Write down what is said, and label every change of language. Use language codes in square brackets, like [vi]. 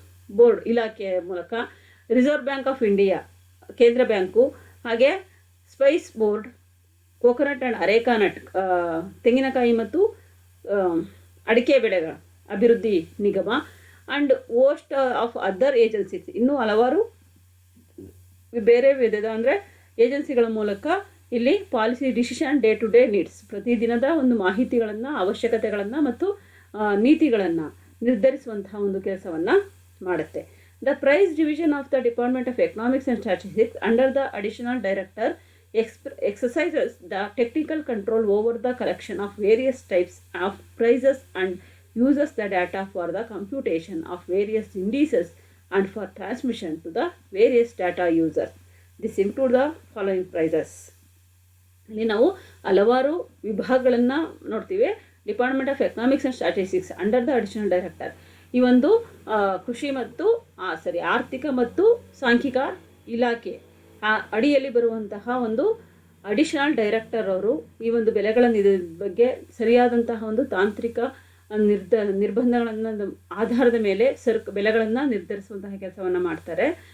[kn] Board ಇಲಾಖೆಯ ಮೂಲಕ, reserve bank of India ಕೇಂದ್ರ ಬ್ಯಾಂಕು, ಹಾಗೆ Spice board, coconut and areca nut ತೆಂಗಿನಕಾಯಿ ಮತ್ತು ಅಡಿಕೆ ಬೆಳೆಗಳ ಅಭಿವೃದ್ಧಿ ನಿಗಮ, [en] and host of other agencies, [kn] ಇನ್ನೂ ಹಲವಾರು ಬೇರೆ ವಿಧದ ಅಂದರೆ ಏಜೆನ್ಸಿಗಳ ಮೂಲಕ ಇಲ್ಲಿ [en] policy decision day to day needs, [kn] ಪ್ರತಿದಿನದ ಒಂದು ಮಾಹಿತಿಗಳನ್ನು, ಅವಶ್ಯಕತೆಗಳನ್ನು ಮತ್ತು ನೀತಿಗಳನ್ನು ನಿರ್ಧರಿಸುವಂತಹ ಒಂದು ಕೆಲಸವನ್ನು ಮಾಡುತ್ತೆ. [en] The price division of the Department of Economics and Statistics under the additional director exercises the technical control over the collection of various types of prices and uses the data for the computation of various indices and for transmission to the various data users. This include the following prices. [kn] ಇಲ್ಲಿ ನಾವು ಹಲವಾರು ವಿಭಾಗಗಳನ್ನು ನೋಡ್ತೀವಿ. [en] department of economics and statistics under the additional director, [kn] ಈ ಒಂದು ಕೃಷಿ ಮತ್ತು ಆರ್ಥಿಕ ಮತ್ತು ಸಾಂಖ್ಯಿಕ ಇಲಾಖೆ ಅಡಿಯಲ್ಲಿ ಬರುವಂತಹ ಒಂದು ಅಡಿಷನಲ್ ಡೈರೆಕ್ಟರ್ ಅವರು ಈ ಒಂದು ಬೆಲೆಗಳ ಬಗ್ಗೆ ಸರಿಯಾದಂತಹ ಒಂದು ತಾಂತ್ರಿಕ ನಿರ್ಬಂಧಗಳನ್ನು ಆಧಾರದ ಮೇಲೆ ಬೆಲೆಗಳನ್ನು ನಿರ್ಧರಿಸುವಂತಹ ಕೆಲಸವನ್ನು ಮಾಡ್ತಾರೆ.